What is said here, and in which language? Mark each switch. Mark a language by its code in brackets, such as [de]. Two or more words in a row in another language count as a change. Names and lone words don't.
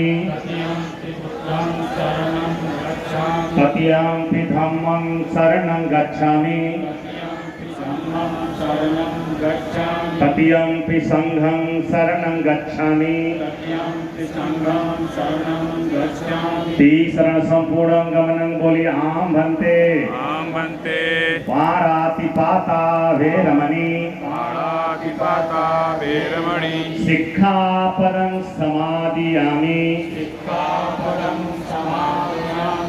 [pi] तृतीयंपि बुद्धं शरणं गच्छामि तृतीयंपि धम्मं शरणं गच्छामि तृतीयंपि संघं शरणं गच्छामि तृतीयंपि संघं शरणं गच्छामि तृतीयंपि संघं शरणं गच्छामि तीसरा संपूर्ण गमनं बोली आम भन्ते आं भन्ते पारातिपाता वेरमणि पाणातिपाता वेरमणि सिक्खापदं समादियामि सिक्खापदं समादयामि